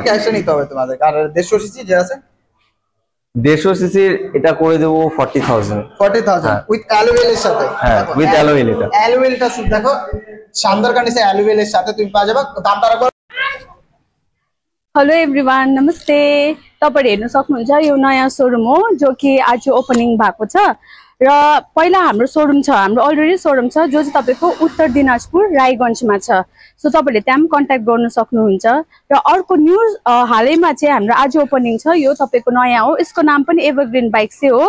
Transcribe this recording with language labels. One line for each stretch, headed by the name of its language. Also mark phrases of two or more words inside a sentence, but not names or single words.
Bangla: ক্যাশে নিতে হবে তোমাদের। আর 150 সিসি যে আছে, 150 সিসির এটা করে দেব 40,000
English: with alloy wheel
Bangla: এর সাথে। হ্যাঁ,
English: with alloy wheel.
Bangla: এটা অ্যালুয়েলটা শুধু দেখো, শানদার কন্ডিশন অ্যালুয়েল এর সাথে তুমি পাওয়া যাবে। দামটা রাখো।
English: hello everyone, नमस्ते।
Nepali: तपाईहरु हेर्न सक्नुहुन्छ यो नयाँ शोरूम हो जो कि आज ओपनिङ भएको छ र पहिला हाम्रो शोरूम छ, हाम्रो अलरेडी शोरूम छ जो चाहिँ तपाईको उत्तर दिनाजपुर रायगञ्जमा छ। सो तपाईहरुले त्यहाँ कन्ट्याक्ट गर्न सक्नुहुन्छ। र अर्को न्यू हालैमा चाहिँ हाम्रो आज ओपनिङ छ, यो तपाईको नयाँ हो, यसको नाम पनि एभरग्रीन बाइक चाहिँ हो।